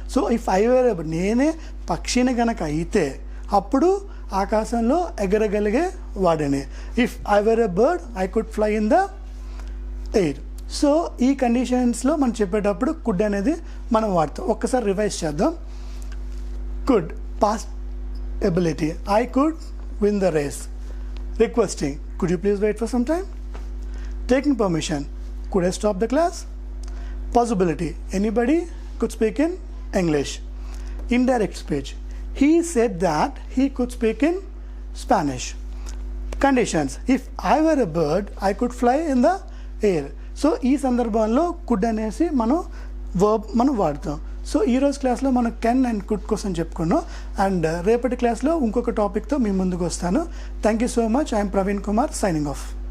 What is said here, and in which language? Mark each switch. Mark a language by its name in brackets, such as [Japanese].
[English] so if I were a bird, [Telugu] నేనే పక్షిని కనుక అయితే అప్పుడు ఆకాశంలో ఎగరగలిగే వాడిని. [English] If I were a bird I could fly in the air. [Telugu] So ఈ కండిషన్స్లో మనం చెప్పేటప్పుడు కుడ్ అనేది మనం వాడతాం. ఒక్కసారి రివైజ్ చేద్దాం. [English] Could past ability, I could win the race. Requesting, could you please wait for some time? Taking permission, could I stop the class? Possibility, anybody could speak in English. Indirect speech, he said that he could speak in Spanish. Conditions, if I were a bird I could fly in the air. [Telugu] So ఈ సందర్భంలో could అనేసి మనం verb మనం వాడతాం. So ఈరోజు క్లాస్లో మనం can and could కోసం చెప్పుకున్నాం. అండ్ రేపటి క్లాస్లో ఇంకొక టాపిక్తో మీ ముందుకు వస్తాను. [English] Thank you so much. I'm Praveen Kumar, signing off.